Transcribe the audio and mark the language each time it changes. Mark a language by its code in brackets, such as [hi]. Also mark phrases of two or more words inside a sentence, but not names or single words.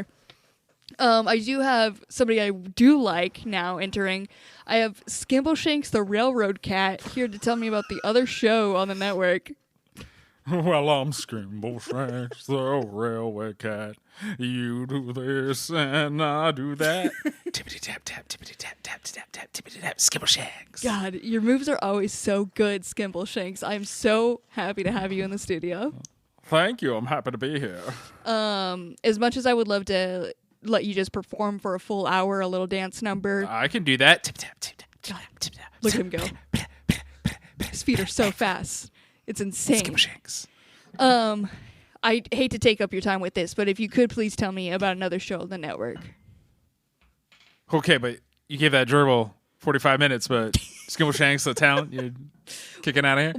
[en] I do have somebody I do like now entering. I have Skimbleshanks the Railroad Cat here to tell me about the other show on the network. Well, I'm Skimbleshanks the Railway Cat. You do this and I do that. Tippity tap tap, tippity tap tap tap tap, tippity tap. Skimbleshanks. God, your moves are always so good, Skimbleshanks. I'm so happy to have you in the studio. Thank you. I'm happy to be here. As much as I would love to let you just perform for a full hour, a little dance number. I can do that. Tip tap tip tap tip tap tip tap. Look at him go. His feet are so fast. It's insane. Skimbleshanks. I hate to take up your time with this, but if you could please tell me about another show on the network. Okay, but you gave that gerbil 45 minutes, but Skimbleshanks, the talent, you're kicking out of here?